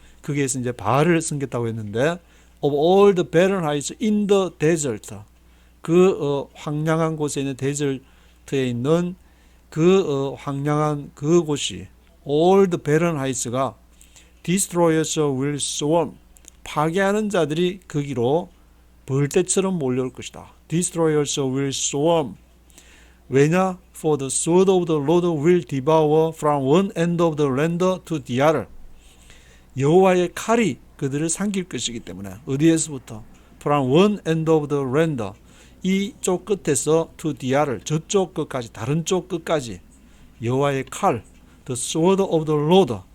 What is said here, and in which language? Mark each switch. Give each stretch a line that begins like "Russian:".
Korean: 거기에서 이제 바알을 섬겼다고 했는데,
English: of all the barren heights in the desert,
Korean: 그 황량한 곳에 있는 데절트에 있는 그 황량한 그 곳이,
English: all the barren heights가 destroyers will swarm.
Korean: 파괴하는 자들이 거기로 벌떼처럼 몰려올 것이다.
English: Destroyers will swarm.
Korean: 왜냐?
English: For the sword of the Lord will devour from one end of the land to the other.
Korean: 여호와의 칼이 그들을 삼킬 것이기 때문에 어디에서부터?
English: From one end of the land.
Korean: 이쪽 끝에서
English: to the other.
Korean: 저쪽 끝까지, 다른 쪽 끝까지 여호와의 칼,
English: the sword of the Lord.